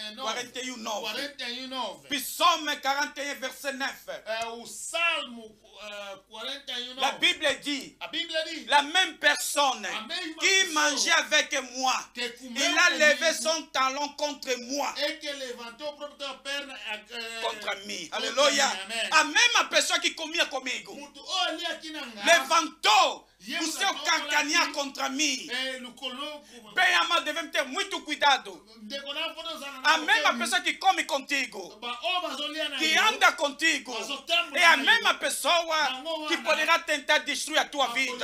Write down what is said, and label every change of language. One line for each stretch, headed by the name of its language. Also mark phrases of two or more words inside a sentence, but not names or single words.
French: 41, Psaume 41, verset 9.
Portuguese: O Salmo 41.
French: La Bible dit, la même personne qui mangeait avec moi, il a levé son talon contre moi. Contre mim. Alléluia.
Portuguese: A mesma pessoa que comia comigo levantou o seu calcanhar contra mim. Bem amado, devemos ter muito cuidado. A mesma pessoa que come contigo, que anda contigo, é a mesma pessoa que poderá tentar destruir a tua vida.